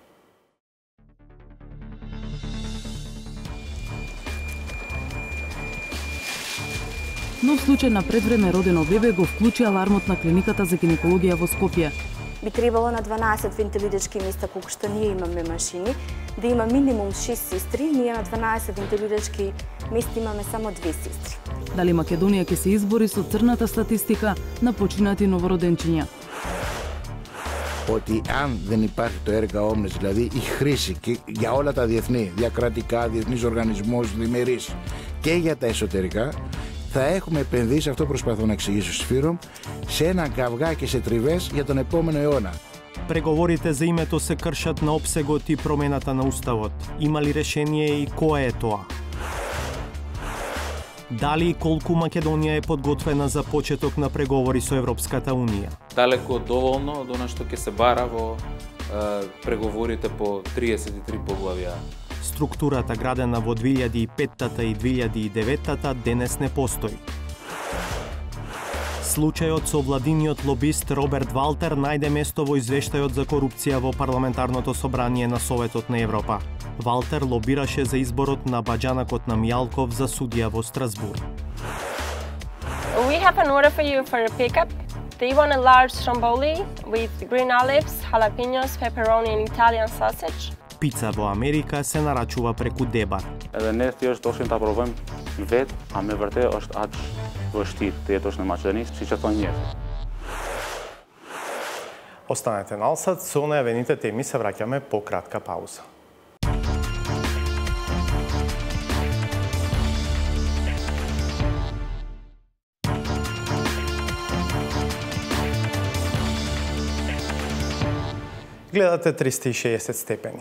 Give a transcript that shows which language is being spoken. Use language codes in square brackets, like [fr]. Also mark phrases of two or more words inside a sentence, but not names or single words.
[mk] Нов случај на предвреме родено бебе го вклучи алармот на клиниката за гинекологија во Скопје. Би требало на 12 вентилирачки места, колку што ние имаме машини, да има минимум 6 сестри, ние на 12 вентилирачки места имаме само 2 сестри. Дали Македонија ќе се избори со црната статистика на починати новороденчиња? [el] Ότι αν δεν υπάρχει το [la] erga omnes, [el] δηλαδή η χρήση και για όλα τα διεθνή, διακρατικά, διεθνείς οργανισμούς, διμερείς και για τα εσωτερικά, θα έχουμε επενδύσει, αυτό προσπαθώ να εξηγήσω στη Φύρομ, σε ένα καυγά και σε τριβές για τον επόμενο αιώνα. [mk] Преговорите за името се кршат на опсегот и промената на уставот. Има ли решение и кое е тоа? Дали и колку Македонија е подготвена за почеток на преговори со Европската Унија? Далеко доволно од она што ќе се бара во преговорите по 33 поглавја. Структурата градена во 2005-та и 2009-та денес не постои. Случајот со владиниот лобист Роберт Валтер најде место во извештајот за корупција во парламентарното собрание на Советот на Европа. Валтер лобираше за изборот на баџанакот на Мијалков за судија во Страсбур. [en] We have an order for you for a pickup. They want a large stromboli with green olives, jalapenos, pepperoni and Italian sausage. [mk] Пица во Америка се нарачува преку Дебар. [sq] Edhe ne thjesht doshim ta provojmë vetë, a me vërtet është aq vështirë të jetosh në Maqedoni, siç e thonë njerëzit. [mk] Останете на Алсат, со најавените теми се враќаме по кратка пауза. Гледате 360 степени.